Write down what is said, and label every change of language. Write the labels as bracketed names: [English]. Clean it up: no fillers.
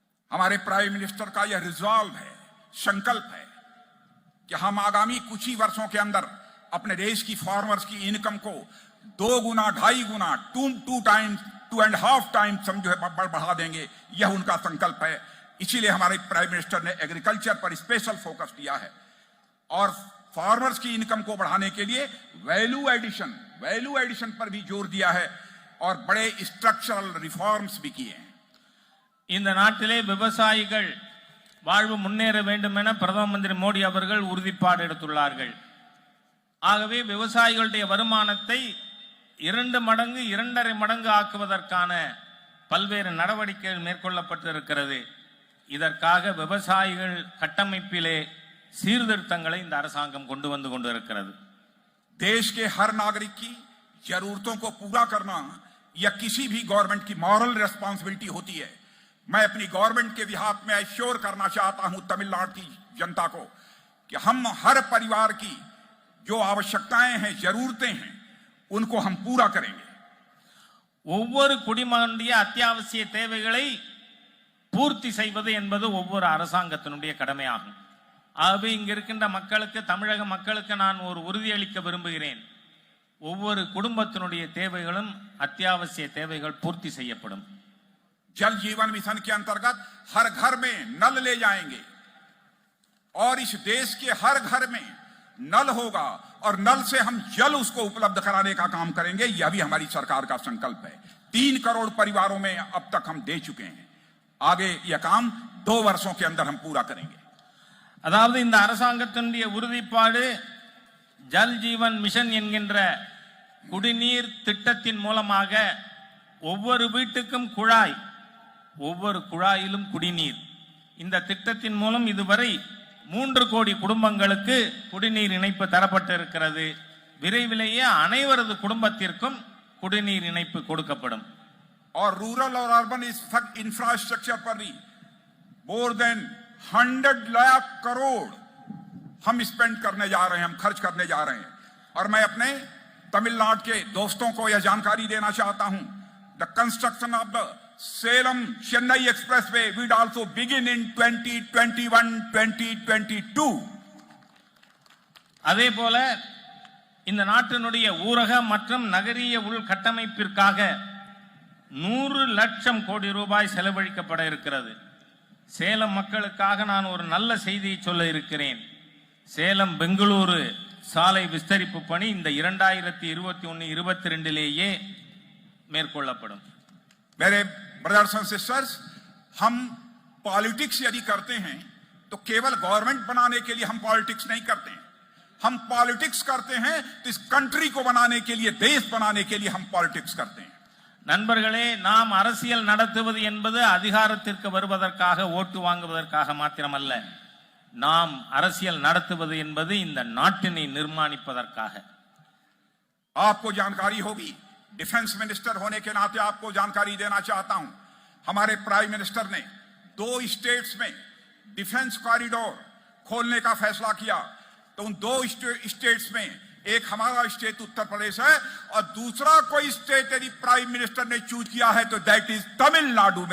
[Hindi] हमारे prime minister का यह रिजॉल्व है, संकल्प है कि हम आगामी कुछ ही वर्षों के अंदर अपने देश की फार्मर्स की इनकम को 2 गुना 2.5 गुना 2.5 टाइम्स समझो बढ़ा देंगे। यह उनका संकल्प है। इसीलिए हमारे प्राइम मिनिस्टर ने एग्रीकल्चर पर स्पेशल फोकस किया है और फार्मर्स की इनकम को बढ़ाने के लिए वैल्यू एडिशन पर भी जोर दिया है और बड़े स्ट्रक्चरल रिफॉर्म्स भी किए हैं। [Tamil] இந்த நாட்டிலே விவசாயிகள் வாழ்வு முன்னேற வேண்டும் என பிரதம மந்திரி மோடி அவர்கள் உறுதிப்பாடு எடுத்துள்ளார்கள். ஆகவே விவசாயிகளுடைய வருமானத்தை 2 மடங்கு 2.5 மடங்கு ஆக்குவதற்கான பல்வேறு நடவடிக்கைகள் மேற்கொள்ளப்பட்டிருக்கிறது. இதற்காக விவசாயிகள் கட்டமைப்பிலே சீர்திருத்தங்களை இந்த அரசாங்கம் கொண்டு வந்து கொண்டிருக்கிறது. [Hindi] देश के हर नागरिक की जरूरतों को पूरा करना यह किसी भी गवर्नमेंट की मॉरल रिस्पांसिबिलिटी होती है। मैं अपनी गवर्नमेंट के बिहाफ में एश्योर करना चाहता हूं तमिलनाडु की जनता को कि हम हर परिवार की जो आवश्यकताएं हैं, जरूरतें हैं, उनको हम पूरा करेंगे। [Tamil] ஒவ்வொரு குடிமகனுடைய அத்தியாவசிய தேவைகளை பூர்த்தி செய்வது என்பது ஒவ்வொரு அரசாங்கத்தினுடைய கடமையாகும். ஆகவே இங்க இருக்கின்ற மக்களுக்கு, தமிழக மக்களுக்கு நான் ஒரு உறுதியளிக்க விரும்புகிறேன். ஒவ்வொரு குடும்பத்தினுடைய தேவைகளும் அத்தியாவசிய தேவைகள் பூர்த்தி செய்யப்படும். [Hindi] जल जीवन मिशन के अंतर्गत हर घर में नल ले जाएंगे और इस देश के हर घर में नल होगा और नल से हम जल उसको उपलब्ध कराने का काम करेंगे। यह भी हमारी सरकार का संकल्प है। 3 करोड़ परिवारों में अब तक हम दे चुके हैं। आगे यह काम 2 वर्षों के अंदर हम पूरा करेंगे। [Tamil] அதாவது இந்த அரசாங்கத்தினுடைய உறுதிப்பாடு ஜல் ஜீவன் மிஷன் என்கின்ற குடிநீர் திட்டத்தின் மூலமாக ஒவ்வொரு வீட்டுக்கும் குழாய், ஒவ்வொரு குழாயிலும் குடிநீர். இந்த திட்டத்தின் மூலம் இதுவரை 3 கோடி குடும்பங்களுக்கு குடிநீர் இணைப்பு தரப்பட்டிருக்கிறது. விரைவிலேயே அனைவரது குடும்பத்திற்கும் குடிநீர் இணைப்பு கொடுக்கப்படும். [Hindi] और रूरल और अर्बन इंफ्रास्ट्रक्चर पर भी [English] more than [Hindi] 100 लाख करोड़ हम स्पेंड करने जा रहे हैं, हम खर्च करने जा रहे हैं। और मैं अपने तमिलनाडु के दोस्तों को यह जानकारी देना चाहता हूं, [English] The construction of the Salem Chennai expressway will also begin in 2021-2022. [Tamil] அதே போல இந்த நாட்டினுடைய ஊரக மற்றும் நகரிய உள்கட்டமைப்பிற்காக 100 லட்சம் கோடி ரூபாய் செலவழிக்கப்பட இருக்கிறது. சேலம் மக்களுக்காக நான் ஒரு நல்ல செய்தியை சொல்ல இருக்கிறேன். சேலம் பெங்களூரு சாலை விஸ்தரிப்பு பணி இந்த 2021-22 மேற்கொள்ளப்படும். [Hindi] मेरे ब्रदर्स एंड सिस्टर्स, हम पॉलिटिक्स यदि करते हैं तो केवल गवर्नमेंट बनाने के लिए हम पॉलिटिक्स नहीं करते हैं। हम पॉलिटिक्स करते हैं तो इस कंट्री को बनाने के लिए, देश बनाने के लिए हम पॉलिटिक्स करते हैं। [Tamil] நண்பர்களே, நாம் அரசியல் நடத்துவது என்பது அதிகாரத்திற்கு வருவதற்காக, ஓட்டு வாங்குவதற்காக மாத்திரமல்ல. நாம் அரசியல் நடத்துவது என்பது இந்த நாட்டினை நிர்மாணிப்பதற்காக. [Hindi] आपको जानकारी होगी, डिफेंस मिनिस्टर होने के नाते आपको जानकारी देना चाहता हूं, हमारे प्राइम मिनिस्टर ने 2 स्टेट्स में डिफेंस कॉरिडोर खोलने का फैसला किया। तो उन 2 स्टेट्स में एक हमारा स्टेट उत्तर प्रदेश है और दूसरा कोई स्टेट यदि प्राइम मिनिस्टर ने चूज किया है तो [English] That is Tamil Nadu.